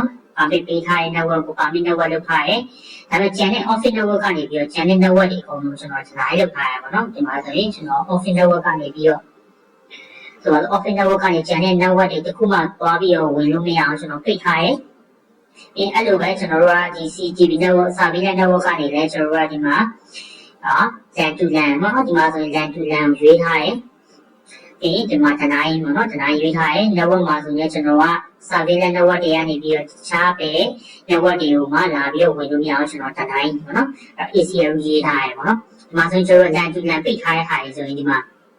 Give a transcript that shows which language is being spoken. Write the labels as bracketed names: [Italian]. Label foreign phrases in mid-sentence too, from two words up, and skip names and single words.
[Burmese] permit ပေးထားတဲ့ network ကို [English] permit network [Burmese] လုပ်ထားတယ်ဒါပေမဲ့ကျန်တဲ့ [English] office network [Burmese] ကနေပြီးတော့ကျန်တဲ့ network တွေအကုန်လုံးကျွန်တော် design လုပ်ထားရပါတော့ဒီမှာဆိုရင်ကျွန်တော် [English] office network [Burmese] ကနေပြီးတော့ဆိုတော့ [English] office network [Burmese] ကနေကျန်တဲ့ network တွေတစ်ခုမှသွားပြီးတော့ဝင်လို့မရအောင်ကျွန်တော်ပိတ်ထားတယ် အဲ့လိုပဲကျွန်တော်တို့ကဒီ [English] CGP network service network [Burmese] ကနေလည်းကျွန်တော်တို့ကဒီမှာ [English] LAN to LAN [Burmese] ပေါ့နော်ဒီမှာဆိုရင် [English] LAN to LAN [Burmese] ရွေးထားတယ်ဒီမှာတနိုင်ပေါ့နော်တနိုင်ရွေးထားတယ် network မှာဆိုရင်ကျွန်တော်က [English] service network [Burmese] တွေကနေပြီးတော့တခြားပဲ network တွေကိုမှလာပြီးတော့ဝင်လို့မရအောင်ကျွန်တော်တနိုင်ပေါ့နော် ACL ရေးထားတယ်ပေါ့နော်ဒီမှာဆိုရင်ကျွန်တော် [English] LAN to LAN [Burmese] ပိတ်ထားတဲ့ဟာတွေဆိုရင်ဒီမှာ